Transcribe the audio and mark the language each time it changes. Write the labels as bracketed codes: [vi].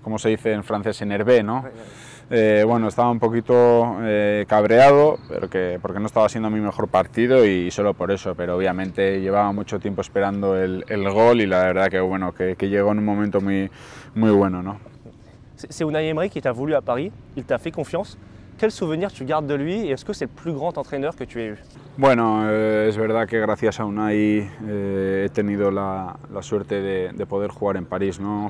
[es] Como se dice en francés, énervé, ¿no? Bueno, estaba un poquito cabreado, porque no estaba siendo mi mejor partido y solo por eso, pero obviamente llevaba mucho tiempo esperando el gol y la verdad que bueno, que llegó en un momento muy bueno, ¿no? [fr] C'est Unai Emery qui t'a voulu à Paris, il t'a fait confiance. Quel souvenir tu gardes de lui et est-ce que c'est le plus grand entraîneur que tu aies eu? [es] Bueno, es verdad que gracias a Unai he tenido la suerte de poder jugar en París, ¿no?